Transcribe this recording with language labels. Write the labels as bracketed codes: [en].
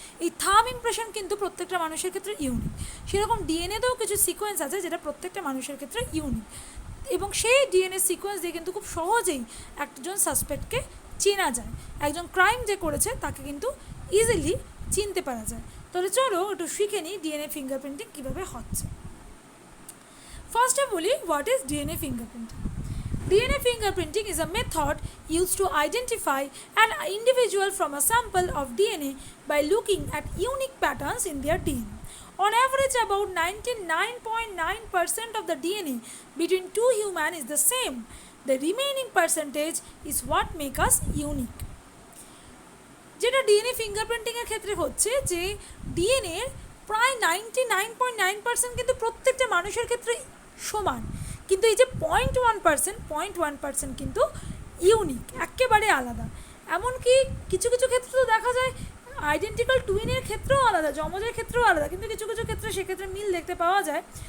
[bn] এই থাম ইমপ্রেশন কিন্তু প্রত্যেকটা মানুষের ক্ষেত্রে ইউনিক। সেরকম ডিএনএতেও কিছু সিকোয়েন্স আছে যেটা প্রত্যেকটা মানুষের ক্ষেত্রে ইউনিক, এবং সেই ডিএনএ সিকোয়েন্স দিয়ে কিন্তু খুব সহজেই একজন সাসপেক্টকে চেনা যায়। একজন ক্রাইম যে করেছে তাকে কিন্তু ইজিলি চিনতে পারা যায়। তাহলে চলো একটু শিখে নিই ডিএনএ ফিঙ্গারপ্রিন্টিং কীভাবে হচ্ছে। ফার্স্টে বলি, [en] What is DNA fingerprinting? DNA fingerprinting is a method used to identify an individual from a sample of DNA by looking at unique patterns in their DNA. On average, about 99.9% of the DNA between two humans is the same. The remaining percentage is what makes us unique. [bn] যেটা DNA ফিঙ্গারপ্রিন্টিংয়ের ক্ষেত্রে হচ্ছে যে ডিএনএর প্রায় 99.9% কিন্তু প্রত্যেকটা মানুষের ক্ষেত্রে সমান, কিন্তু এই যে 0.1% কিন্তু ইউনিক, একেবারে আলাদা। এমনকি কিছু কিছু ক্ষেত্রে তো দেখা যায় আইডেন্টিক্যাল টুইনের ক্ষেত্রেও আলাদা, যমজের ক্ষেত্রেও আলাদা, কিন্তু কিছু কিছু ক্ষেত্রে সেক্ষেত্রে মিল দেখতে পাওয়া যায়।